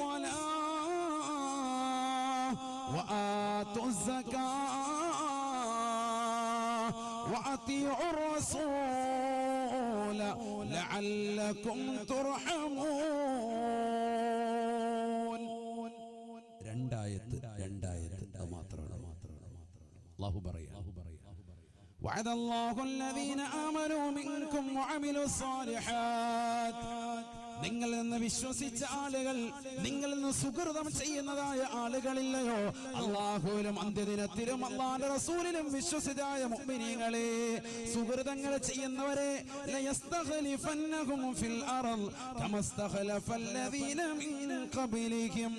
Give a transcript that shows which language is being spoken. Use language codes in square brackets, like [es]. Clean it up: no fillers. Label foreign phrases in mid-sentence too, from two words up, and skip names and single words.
[ar] الصلاة وآتوا الزكاة وأطيعوا الرسول لعلكم ترحمون. [ml] രണ്ടായത്ത് മാത്രമാണ് അല്ലാഹു പറയാ. [ar] وعد الله الذين آمنوا منكم وعملوا الصالحات. [ml] നിങ്ങളിൽ നിന്ന് വിശ്വസിച്ച ആളുകൾ, നിങ്ങളിൽ നിന്ന് സുകൃതം ചെയ്യുന്നതായ ആളുകളില്ലയോ? അല്ലാഹുവിലും അന്ത്യദിനത്തിലും അല്ലാഹുവിന്റെ റസൂലിലും വിശ്വസിതായ മുഅ്മിനീങ്ങളെ, സുകൃതങ്ങൾ ചെയ്യുന്നവരെ [ar] ليستخلفنهم في الأرض كما استخلف الذين من قبلهم.